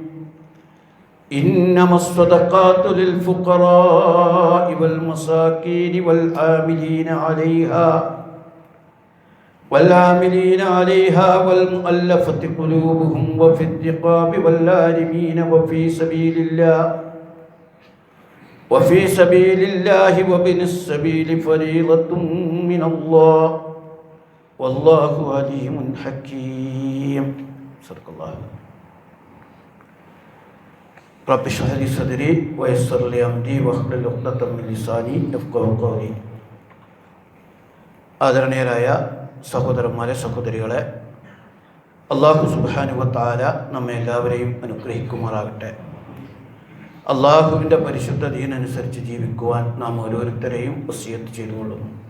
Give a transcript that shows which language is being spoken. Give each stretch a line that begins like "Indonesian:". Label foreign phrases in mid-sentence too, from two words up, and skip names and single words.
Arabic: إنما الصدقات للفقراء والمساكين والعاملين عليها والمؤلفة قلوبهم وفي الرقاب والغارمين وفي سبيل الله وابن السبيل فريضة من الله والله عليم حكيم صدق الله. رب اشرح لي صدري ويسر لي أمري واحلل عقدة من لساني يفقهوا قولي.
Malayalam: ആദരണീയരായ സഹോദരന്മാരെ, സഹോദരികളെ,
Arabic: الله سبحانه وتعالى
Malayalam: നമ്മെ എല്ലാവരെയും അനുഗ്രഹിക്കുമാറാകട്ടെ. അള്ളാഹുവിൻ്റെ പരിശുദ്ധ ദീനനുസരിച്ച് ജീവിക്കുവാൻ നാം ഓരോരുത്തരെയും വസിയത്ത് ചെയ്തുകൊള്ളുന്നു.